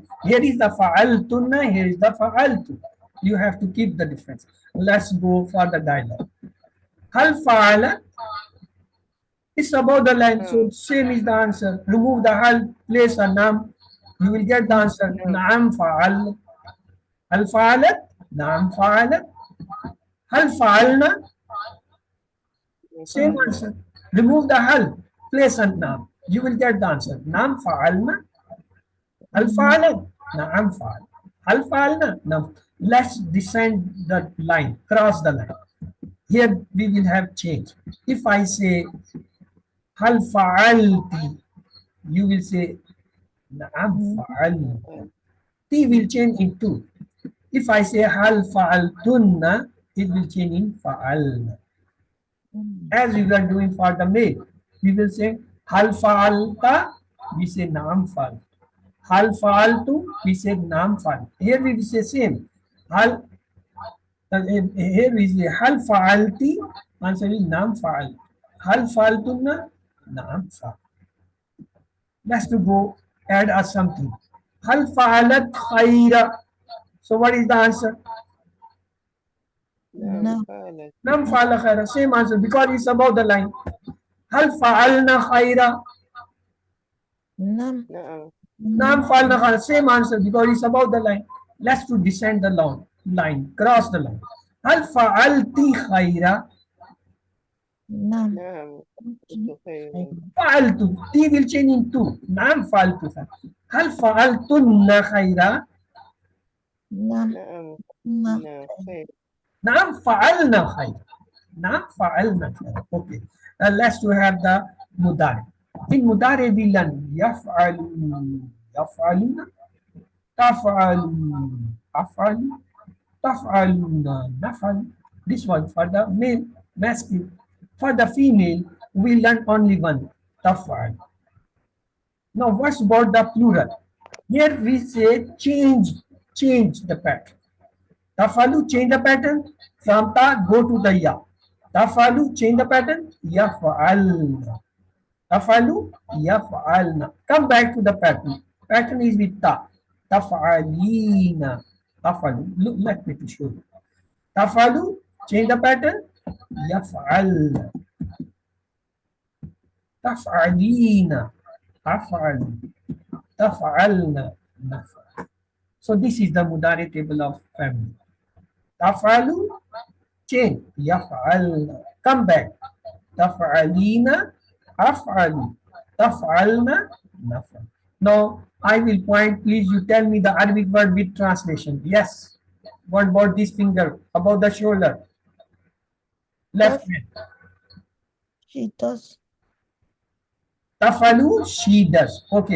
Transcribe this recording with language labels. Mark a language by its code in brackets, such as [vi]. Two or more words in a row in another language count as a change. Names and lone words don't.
[en] Here is the fa'altunna, here is the fa'altu. You have to keep the difference. Let's go for the dialogue. [ar] هل فعل? [en] It's about the line, so same is the answer. Remove the hal, place a nam. You will get the answer. [ar] نعم فعل. هل فعلت? نعم فعلت. هل فعلنا? [en] Same answer. Remove the hal, place a nam. You will get the answer. [ar] نعم فعلنا. هل فعلت? نعم فعل. هل فعلنا؟ نعم. [en] Let's descend the line, cross the line. Here we will have change. If I say [ar] هل فعلتِ, [en] you will say [ar] نعم فعلتِ. [en] T will change into. If I say [ar] هل فعلتنّ, [en] it will change in fa'alna. As we were doing for the male, we will say [ar] هل فعلتَ, [en] we say [ar] نعم فعل. هل فعلتُ, [en] we say [ar] نعم فعل. [en] Here we will say same. Hal, here we say [ar] هل فعلتِ, [en] answer is [ar] نعم فعل. هل فعلتنّ، نعم فعل. [en] Let's to go add us something. [ar] هل فعلت خيرا. [en] So what is the answer? No. [ar] نعم فعل خيرا. [en] Same answer because it's above the line. [ar] هل فعلنا خيرا. Nam. نعم فعلنا خيرا. [en] Same answer because it's above the line. Let's to descend the line, cross the line. [ar] هل فعلتِ خيرا. Nam. Fa'altu. [en] T will change into. [ar] نعم فعلتُ خيرا. هل فعلتنّ خيرا. نعم. نعم. نعم فعلنا خيرا. نعم فعلنا خيرا. [en] Okay. Let's to have the mudari. In mudari we learn [ar] يفعل، يفعلون، تفعل، أفعل, تفعلون، نفعل. [en] This one for the male, masculine. For the female, we learn only one, taf'al. Now, what's about the plural? Here we say change the pattern. Tafalu, change the pattern. From ta, go to the ya. Tafalu, change the pattern. [ar] يفعل. تفعلوا، يفعلن. [en] Come back to the pattern. Pattern is with ta. [ar] تفعلين. تفعلوا. [en] Look, let me to show you. Tafalu, change the pattern. [ar] يفعل. تفعلين. أفعل. تفعلن. Naf'al. [en] So this is the mudari table of family. Taf'alu, change. Yaf'al. Come back. [ar] تفعلين. أفعل. Taf'alna. [en] Naf'al. Now, I will point. Please, you tell me the Arabic word with translation. Yes. What about this finger? About the shoulder? Left hand. She does. Tafalu, she does. Okay.